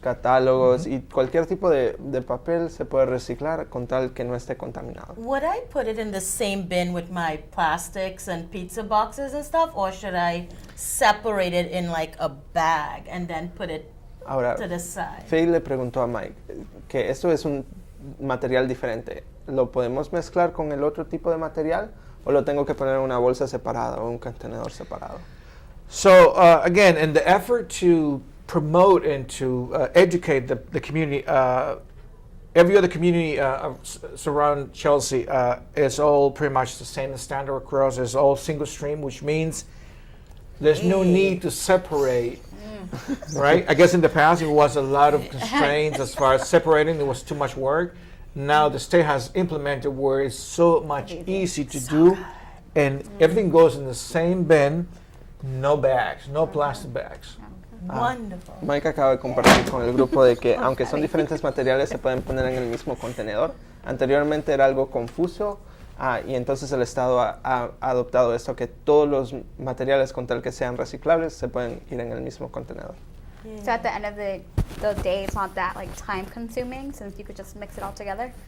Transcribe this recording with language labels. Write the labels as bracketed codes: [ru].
[es] catálogos y cualquier tipo de papel se puede reciclar con tal que no esté contaminado. [en] Would I put it in the same bin with my plastics and pizza boxes and stuff, or should I separate it in like a bag and then put it [es] Ahora, [en] to the side? [es] Faye le preguntó a Mike que esto es un material diferente. ¿Lo podemos mezclar con el otro tipo de material o lo tengo que poner en una bolsa separada o un contenedor separado? [en] So again, in the effort to promote and to educate the community, every other community surround Chelsea is all pretty much the same standard across. It's all single stream, which means there's no need to separate. Right? I guess in the past it was a lot of constraints as far as separating. There was too much work. Now the state has implemented where it's so much easy to do, and everything goes in the same bin. No bags, no plastic bags. Wonderful. [es] Mike acaba de compartir con el grupo de que aunque son diferentes materiales se pueden poner en el mismo contenedor. Anteriormente era algo confuso y entonces el Estado ha adoptado esto, que todos los materiales con tal que sean reciclables se pueden ir en el mismo contenedor. [en] So at the end of the day, it's not that like time consuming since you could just mix it all together.